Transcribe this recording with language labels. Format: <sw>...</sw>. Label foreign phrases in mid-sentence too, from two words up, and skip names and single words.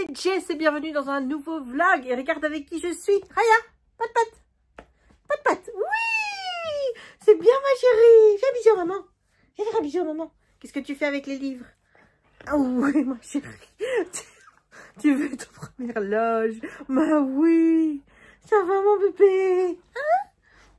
<fr>Jess et bienvenue dans un nouveau vlog. Et regarde avec qui je suis. Raya, pat pat. Pat pat. Oui, c'est bien ma chérie. Fais un bisou à maman. Viens faire un bisou à maman. Qu'est-ce que tu fais avec les livres? Oh oui ma chérie. Tu veux ta première loge? Bah oui. Ça va mon bébé? Hein?</fr>